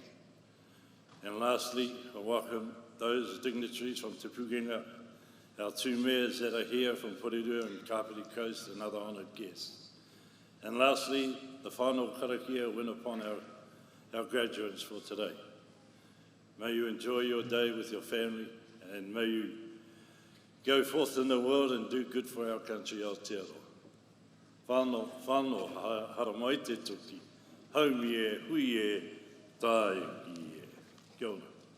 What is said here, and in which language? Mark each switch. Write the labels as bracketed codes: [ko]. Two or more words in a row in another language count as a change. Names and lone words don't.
[en] And lastly, I welcome those dignitaries from Te Pukenga, our two mayors that are here from Porirua and Kapiti Coast, and other honoured guests. And lastly, the final karakia went upon our graduates for today. May you enjoy your day with your family, and may you go forth in the world and do good for our country, Aotearoa. [mi] Whānau, hara mai te toki, haumi e, hui e, tae ki e. Kia ora.